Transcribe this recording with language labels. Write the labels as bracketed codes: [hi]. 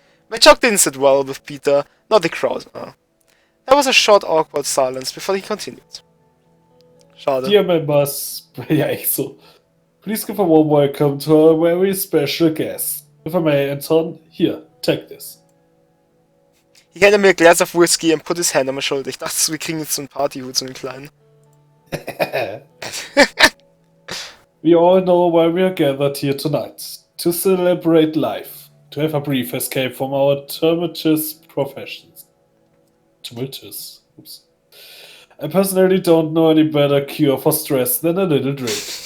[en] My joke didn't sit well with Peter, not the crowd. There was a short awkward silence before he continued. [de] Schade. [en] Dear members, [de] ja echt so. [en] Please give a warm welcome to our very special guest. If I may, Anton, here, take this. He handed me a glass of whiskey and put his hand on my shoulder. [de] Ich dachte, wir kriegen jetzt so einen Partyhut, so einen kleinen. [en] We all know why we are gathered here tonight. To celebrate life. To have a brief escape from our tumultuous professions. Tumultuous. Oops. I personally don't know any better cure for stress than a little drink.